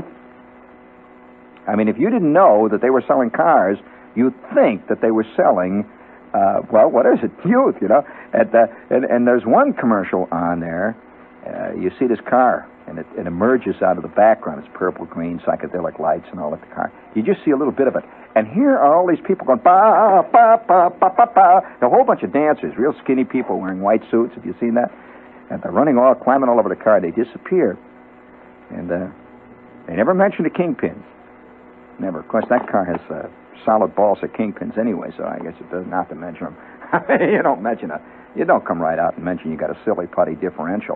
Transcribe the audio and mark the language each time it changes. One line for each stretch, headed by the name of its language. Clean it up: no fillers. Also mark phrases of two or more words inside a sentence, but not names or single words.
English: If you didn't know that they were selling cars, you'd think that they were selling, what is it? Youth, And there's one commercial on there You see this car, and it emerges out of the background. It's purple, green, psychedelic lights and all at the car. You just see a little bit of it. And here are all these people going, ba, ba, ba, ba, ba, ba. A whole bunch of dancers, real skinny people wearing white suits. Have you seen that? And they're climbing all over the car. They disappear. And they never mention the kingpins. Never. Of course, that car has solid balls of kingpins anyway, so I guess it doesn't have to mention them. You don't come right out and mention you got a silly putty differential.